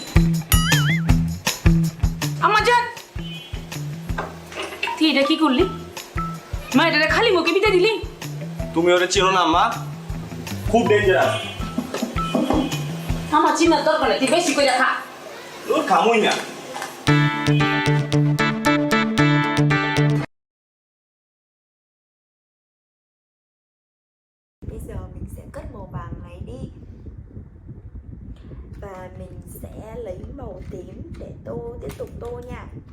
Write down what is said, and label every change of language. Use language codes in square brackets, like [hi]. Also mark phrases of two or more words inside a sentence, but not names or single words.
[bn] আমার জান, তুই এটা কি করলি? মা এটা খালি মুখে বিদায় দিলি? তুমি ওরে চিনো না আম্মা, খুব ডেঞ্জারাস। আমার চিনার দরকার নেই, তুই বেশি করে খা। তোর খামুই না। [vi] Bây giờ mình sẽ cất màu vàng này đi. Và mình sẽ lấy màu tím để tiếp tục tô nha.